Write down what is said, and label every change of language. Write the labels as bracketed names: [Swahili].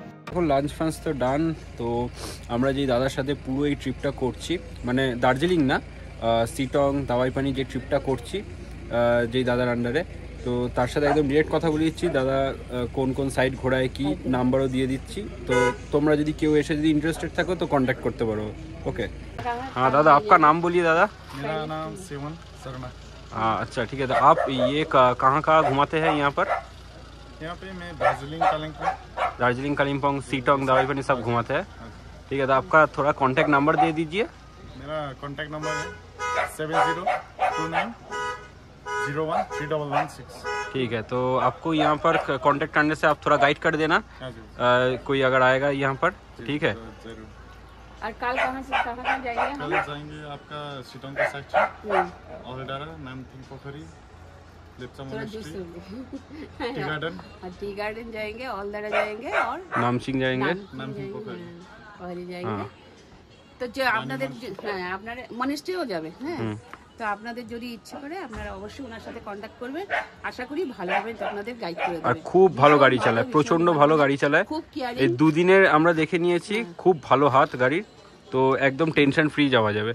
[Bangla] এখন লাঞ্চ ফাঞ্চ তো ডান, তো আমরা যেই দাদার সাথে পুরো এই ট্রিপটা করছি, মানে দার্জিলিং না, সিটং দাওয়াইপানি যে ট্রিপটা করছি যেই দাদার আন্ডারে, তো তার সাথে একদম ডিরেক্ট কথা বলে দিচ্ছি। দাদা কোন কোন সাইড ঘোরায় কি নাম্বারও দিয়ে দিচ্ছি, তো তোমরা যদি কেউ এসে যদি ইন্টারেস্টেড থাকো তো কন্ট্যাক্ট করতে পারো। [Hindi] ওকে, हाँ दादा आपका नाम बोलिए दादा। मेरा नाम सेवन शर्मा। हाँ अच्छा ठीक है, तो आप ये कहाँ कहाँ घुमाते हैं यहाँ पर? यहाँ पे मैं दार्जिलिंग कालिम्पोंग सीटोंग दावाईपानी सब घुमाते हैं। ठीक है, तो आपका थोड़ा कांटेक्ट नंबर दे दीजिए। मेरा कांटेक्ट नंबर है 7029013116। ठीक है, तो आपको यहाँ पर कांटेक्ट करने से आप थोड़ा गाइड कर देना, कोई अगर आएगा यहाँ पर। ठीक है, जरूर। और कल कहाँ जाएंगे? कल जाएंगे आपका सीटोंग का साइड, ऑलडारा, नामथिंग पोखरी, लेप्चा मोनेस्ट्री, टी गार्डन जाएंगे, ऑलदारा जाएंगे और नामसिंग जाएंगे, नामथिंग पोखरी [Bangla] ওখানে যাইবে। তো যে আপনাদের হ্যাঁ আপনারা মনেস্ট্রিও যাবে, হ্যাঁ, তো আপনাদের যদি ইচ্ছে করে আপনারা অবশ্যই ওনার সাথে কন্ট্যাক্ট করবেন। আশা করি ভালোভাবে আপনাদের গাইড করে আর দেবে। খুব ভালো গাড়ি চালায়, প্রচন্ড ভালো গাড়ি চালায়। খুব কেয়ারিং, এই দুদিনের আমরা দেখে নিয়েছি, খুব ভালো হাত গাড়ির, তো একদম টেনশন ফ্রি যাওয়া যাবে,